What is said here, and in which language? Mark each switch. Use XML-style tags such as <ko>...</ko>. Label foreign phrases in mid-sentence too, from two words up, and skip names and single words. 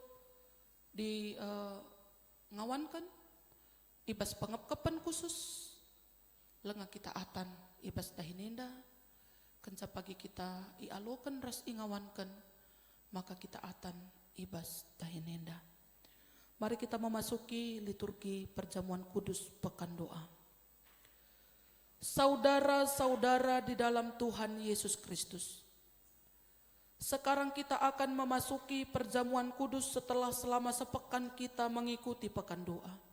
<btx>ngawankan ibas pengepkepan khusus lenga kita atan ibas dahinenda kenca pagi kita ialokan ras ingawankan maka kita atan ibas dahinenda.</btx> <id>Mari kita memasuki liturgi perjamuan kudus pekan doa. Saudara-saudara di dalam Tuhan Yesus Kristus, sekarang kita akan memasuki perjamuan kudus setelah selama sepekan kita mengikuti pekan doa.</id>